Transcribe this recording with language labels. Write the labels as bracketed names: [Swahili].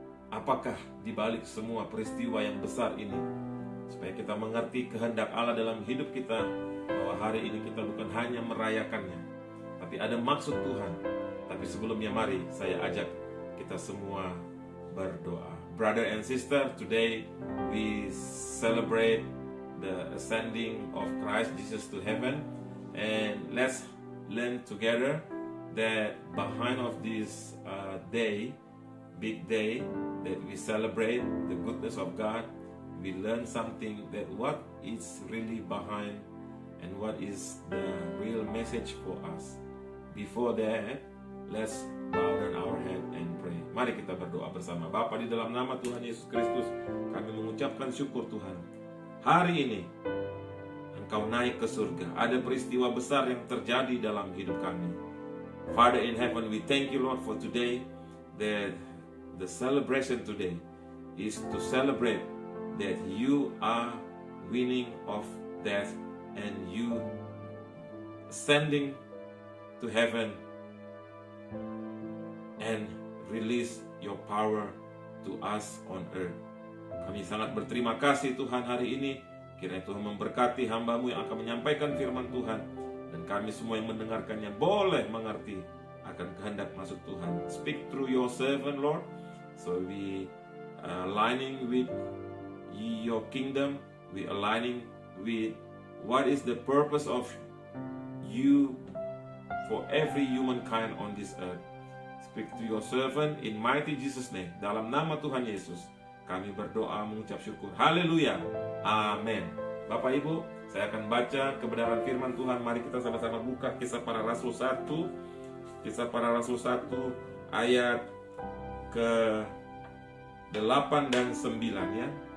[Indonesian] Apakah dibalik semua peristiwa yang besar ini, supaya kita mengerti kehendak Allah dalam hidup kita, bahwa hari ini kita bukan hanya merayakannya, tapi ada maksud Tuhan. Tapi sebelumnya mari saya ajak kita semua berdoa. [English] Brother and sister, today we celebrate the ascending of Christ Jesus to heaven, and let's learn together that behind of this day, big day that we celebrate the goodness of God, we learn something, that what is really behind and what is the real message for us. Before that, let's bow down our head and pray. [Indonesian] Mari kita berdoa bersama. Bapa, di dalam nama Tuhan Yesus Kristus, kami mengucapkan syukur Tuhan. Hari ini Engkau naik ke surga. Ada peristiwa besar yang terjadi dalam hidup kami. [English] Father in heaven, we thank you Lord for today, that the celebration today is to celebrate that you are winning of death and you ascending to heaven and release your power to us on earth. [Indonesian] Kami sangat berterima kasih Tuhan hari ini. Kiranya Tuhan memberkati hamba-Mu yang akan menyampaikan firman Tuhan, dan kami semua yang mendengarkannya boleh mengerti akan kehendak maksud Tuhan. [English] Speak through your servant Lord, so we aligning with your kingdom, we aligning with what is the purpose of you for every humankind on this earth. Speak to your servant in mighty Jesus name. [Indonesian] Dalam nama Tuhan Yesus kami berdoa mengucap syukur. Haleluya. Amin. Bapak Ibu, saya akan baca kebenaran firman Tuhan. Mari kita sama-sama buka Kisah Para Rasul 1. Kisah Para Rasul 1 ayat ke 8 dan 9 ya.